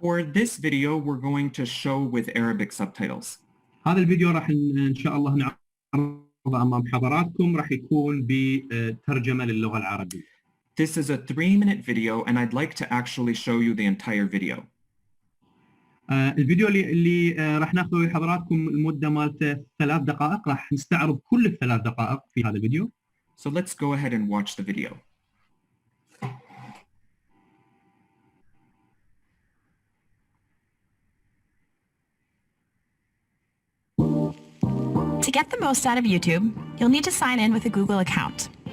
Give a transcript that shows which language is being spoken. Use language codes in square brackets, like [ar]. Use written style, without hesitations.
[en] For this video, we're going to show with Arabic subtitles. [ar] هذا الفيديو راح إن شاء الله نعرضه أمام حضراتكم، راح يكون بترجمة للغة العربية. [en] This is a 3-minute video, and I'd like to actually show you the entire video. [ar] الفيديو اللي راح ناخذه لحضراتكم المدة مالته 3 دقائق، راح نستعرض كل ال3 دقائق في هذا الفيديو. [en] So let's go ahead and watch the video. To get the most out of YouTube, you'll need to sign in with a Google account.